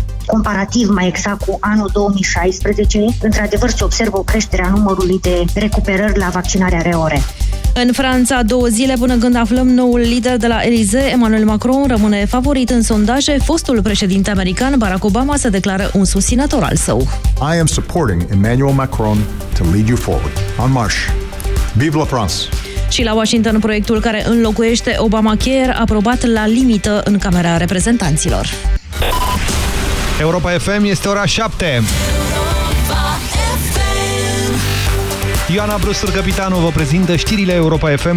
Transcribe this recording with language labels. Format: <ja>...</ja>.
<ro>Comparativ mai exact cu anul 2016, într-adevăr se observă o creștere a numărului de recuperări la vaccinarea reore. În Franța, două zile până când aflăm noul lider de la Élysée, Emmanuel Macron rămâne favorit în sondaje, fostul președinte american Barack Obama se declară un susținător al său.</ro> <en>I am supporting Emmanuel Macron to lead you forward.</en> <fr>En marche. Vive la France.</fr> <ro>Și la Washington, proiectul care înlocuiește Obamacare aprobat la limită în Camera Reprezentanților. Europa FM, este ora 7. Ioana Brustur, capitanul, vă prezintă știrile Europa FM.</ro>